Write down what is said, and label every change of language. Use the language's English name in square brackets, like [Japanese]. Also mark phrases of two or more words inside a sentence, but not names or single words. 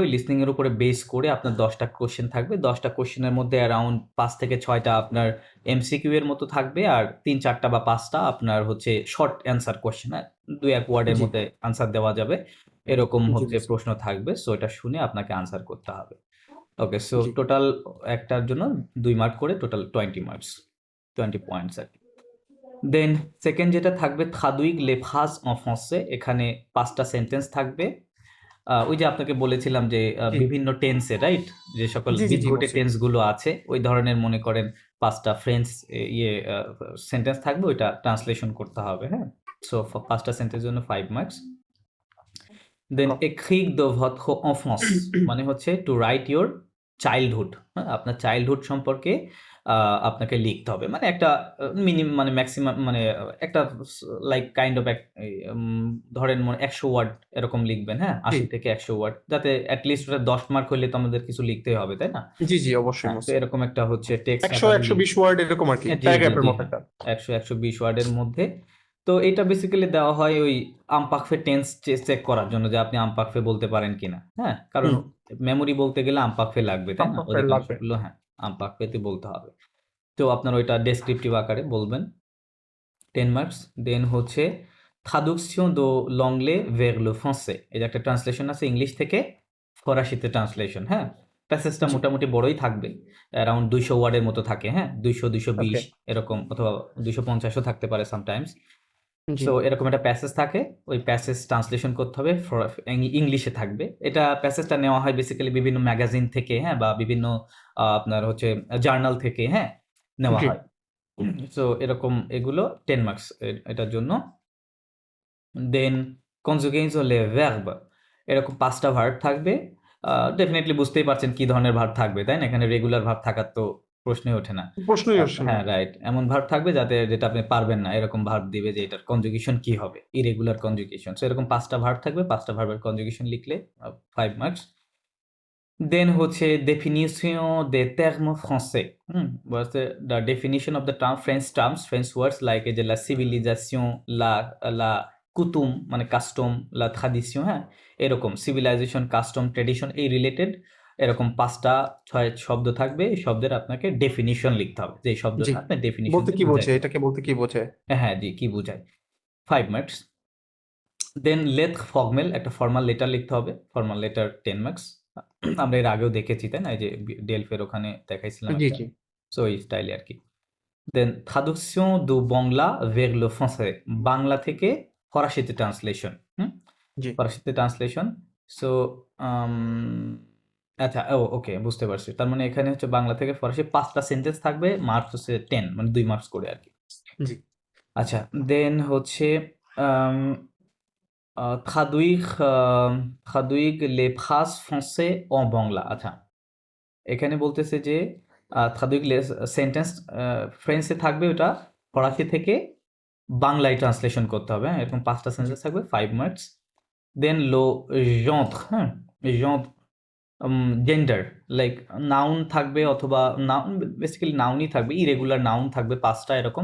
[Bangla] ওই লিসনিং এর উপরে বেস করে আপনার 10টা কোশ্চেন থাকবে। 10টা কোশ্চেনের মধ্যে অ্যারাউন্ড 5 থেকে 6টা আপনার এমসিকিউ এর মতো থাকবে, আর 3-4টা বা 5টা আপনার হচ্ছে [English] short answer question, [Bangla] হ্যাঁ? 2-1 ওয়ার্ডের জি মধ্যে আনসার দেওয়া যাবে। এরকম জি হচ্ছে বুঝছি। প্রশ্ন থাকবে। সো এটা শুনে আপনাকে আনসার করতে হবে। [English] okay, so [Bangla] জি টোটাল একটার জন্য 2 মার্ক করে টোটাল 20 মার্কস, 20 পয়েন্টস আরকি। [English] then second [Bangla] যেটা থাকবে [French] traduire les phrases en français, [Bangla] এখানে 5টা সেন্টেন্স থাকবে। ওই যে আপনাকে বলেছিলাম যে জি বিভিন্ন [English] tense, right? [Bangla] যে সকল জি জি জি বিদঘটে মুফতি। টেন্স গুলো আছে, ওই ধরনের মনে করেন 5টা [English] French sentence [Bangla] থাকবে, ওইটা ট্রান্সলেশন করতে হবে, হ্যাঁ? সো 5টা সেন্টেন্সের জন্য 5 মার্কস। দেন [French] d'accord écrire de votre enfance, [Bangla] মানে হচ্ছে [English] to write your childhood, হ্যাঁ? [Bangla] আপনার চাইল্ডহুড সম্পর্কে আপনাকে লিখতে হবে। মানে একটা মানে ম্যাক্সিমাম, মানে একটা [English] like kind of [Bangla] ধরেন 100 ওয়ার্ড এরকম লিখবেন, হ্যাঁ? জি 80 থেকে 100 ওয়ার্ড। যাতে [English] at least [Bangla] ওটা 10 মার্ক হইলে তো আমাদের কিছু লিখতেই হবে, তাই না? জি জি অবশ্যই হ্যাঁ, তো মুফতি। এরকম একটা হচ্ছে টেক্সট 100 আকারে 120 ওয়ার্ড এরকম আর কি, জি, জি, প্যারাগ্রাফের জি, মতো হ্যাঁ। একটা। 100-120 ওয়ার্ডের মধ্যে। তো এটা বেসিক্যালি দেওয়া হয় ওই আমপাকফে [English] tense check [Bangla] করার জন্য, যে আপনি আমপাকফে বলতে পারেন কিনা, হ্যাঁ? কারণ হুম মেমোরি বলতে গেলে আমপাকফে লাগবে, তাই না? আপনার লাগবে। অধিকাংশগুলো, হ্যাঁ, আমপাকফেতে বলতে হবে। তো আপনার ওইটা ডেসক্রিপটিভ আকারে বলবেন, 10 মার্কস। [French] দেন হচ্ছে traduction de l'anglais vers le français, [Bangla] এই যে একটা ট্রান্সলেশন আছে ইংলিশ থেকে ফরাসিতে ট্রান্সলেশন, হ্যাঁ? প্যাসেজটা জি মোটামুটি বড়ই থাকবে। অ্যারাউন্ড 200 ওয়ার্ডের মতো থাকে, হ্যাঁ? 200-220 ওকে এরকম, অথবা 250 ও থাকতে পারে সামটাইমস। জি সো এরকম একটা প্যাসেজ থাকে। ওই প্যাসেজ ট্রান্সলেশন করতে হবে, ইংলিশে থাকবে। এটা প্যাসেজটা নেওয়া হয় বেসিক্যালি বিভিন্ন ম্যাগাজিন থেকে, হ্যাঁ? বা বিভিন্ন আপনার হচ্ছে জার্নাল থেকে, হ্যাঁ? নেওয়া জি হয়। সো এরকম এগুলো 10 মার্কস এটার জন্য। [French] দেন conjugaison les verbes, [Bangla] এরকম 5টা ভার্ব থাকবে। ডেফিনিটলি বুঝতেই পারছেন কি ধরনের ভার্ব থাকবে, তাই না? এখানে [English] regular verb [Bangla] থাকার তো প্রশ্নই ওঠে না। প্রশ্নই আসছে না। হ্যাঁ, রাইট। এমন ভার্ব থাকবে যেটা আপনি পারবেন না, এরকম ভার্ব দিবে যে এটার কনজুগেশন কি হবে? [English] irregular conjugation. [Bangla] সো এরকম 5টা ভার্ব থাকবে, 5টা ভার্বের কনজুগেশন লিখলে 5 মার্কস। [French] দেন হচ্ছে définition des termes français, [English] বলতে the definition of the French words like [Bangla] এই যে [French] la civilisation, la la coutume [Bangla] মানে কাস্টম, [French] la tradition, [Bangla] হ্যাঁ? এরকম [English] civilization, custom, tradition [Bangla] এই রিলেটেড এরকম 5টা 6 শব্দ থাকবে। এই শব্দের আপনাকে ডেফিনিশন লিখতে হবে। যে এই জি শব্দটা আপনি ডেফিনিশন বলতে দিয়ে কি বোঝে, বুঝাইতে হবে। এটাকে বলতে কি বোঝে? হ্যাঁ, জি, কি বুঝায়? 5 মার্কস। দেন [French] lettre formelle, [Bangla] একটা [English] formal letter [Bangla] লিখতে হবে। [English] formal letter [Bangla] 10 মার্কস। আমরা এর আগেও দেখেছি, তাই না? এই যে ডেলফের ওখানে দেখাইছিলাম জি একটা। জি সো ওই স্টাইলে আরকি। দেন [French] traduction du বাংলা vers le français, [Bangla] বাংলা থেকে ফরাসিতে ট্রান্সলেশন। জি ফরাসিতে ট্রান্সলেশন। সো আম আচ্ছা, ওকে, বুঝতে পারছি। তার মানে এখানে হচ্ছে বাংলা থেকে ফরাসি 5টা সেন্টেন্স থাকবে। মার্কস হচ্ছে 10, মানে 2 মার্কস করে আরকি। জি আচ্ছা, দেন হচ্ছে আম [French] traduire les phrases français en বাংলা। [Bangla] আচ্ছা, এখানে বলতেছে যে [French] traduire les [Bangla] সেন্টেন্স ফ্রেঞ্চে থাকবে, ওটা ফরাসি থেকে বাংলায় ট্রান্সলেশন করতে হবে, হ্যাঁ? এরকম 5টা জি সেন্টেন্স থাকবে, 5 মার্কস। দেন [French] le genre, [Bangla] হ্যাঁ? genre, জেন্ডার, [English] like noun [Bangla] থাকবে, অথবা নাউন, বেসিক্যালি নাউনই থাকবে, [English] irregular noun [Bangla] থাকবে 5টা এরকম।